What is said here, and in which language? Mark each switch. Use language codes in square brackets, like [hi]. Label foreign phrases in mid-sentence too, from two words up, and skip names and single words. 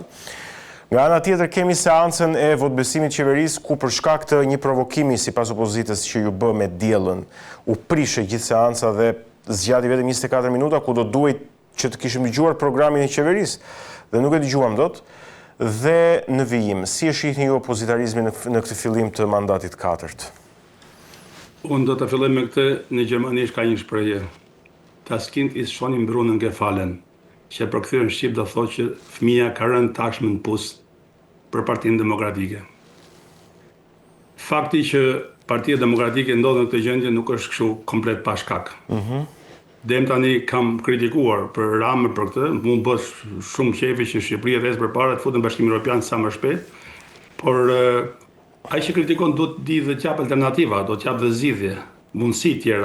[sq] Nga ana tjetër kemi seancën e votbesimit qeverisë, ku për shkak të një provokimi sipas opozitës që ju bë me diellën, u prishë gjithë seanca dhe zgjati vetëm 24 minuta, ku do duhet që të kishim dëgjuar programin e qeverisë, dhe nuk e dëgjuam dot. Dhe në vijim, si e shihni ju opozitarizmin në këtë fillim të mandatit 4? Unë do të filloj me këtë. Në gjermanisht ka një shprehje: [de] Das Kind ist schon im Brunnen gefallen, [sq] që për kthyer në shqip do thotë që fëmia ka rënë tashmë në pus për Partinë Demokratike. Fakti që Partia Demokratike ndodhet në këtë gjendje nuk është kështu komplet pa shkak. Dem tani kam kritikuar për Ramën për këtë, mund bësh shumë qefi që Shqipëria rresë përpara të futën në Bashkimin Evropian sa më shpejt, por ai që kritikon duhet të di dhe të jap alternativa, do të jap dhe zgjidhje, mundësi tjera.